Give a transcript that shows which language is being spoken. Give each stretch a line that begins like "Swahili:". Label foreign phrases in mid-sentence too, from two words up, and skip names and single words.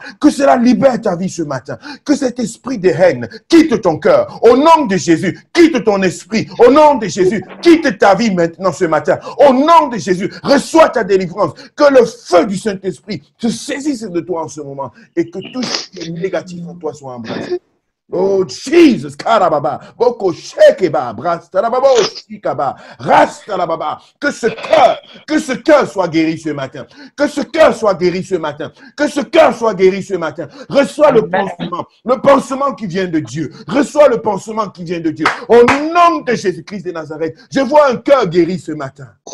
French: Que cela libère ta vie ce matin. Que cet esprit de haine quitte ton cœur. Au nom de Jésus, quitte ton esprit. Au nom de Jésus, quitte ta vie maintenant ce matin. Au nom de Jésus, reçois ta délivrance. Que le feu du Saint-Esprit se saisisse de toi en ce moment. Et que tout ce qui est négatif en toi soit embrassé. Oh Jesus, karababa, boko shekeba, brastalababa, shikaba, rastalababa. Que ce cœur soit guéri ce matin. Que ce cœur soit guéri ce matin. Que ce cœur soit guéri ce matin. Reçois le pansement qui vient de Dieu. Reçois le pansement qui vient de Dieu. Au nom de Jésus-Christ de Nazareth, je vois un cœur guéri ce matin.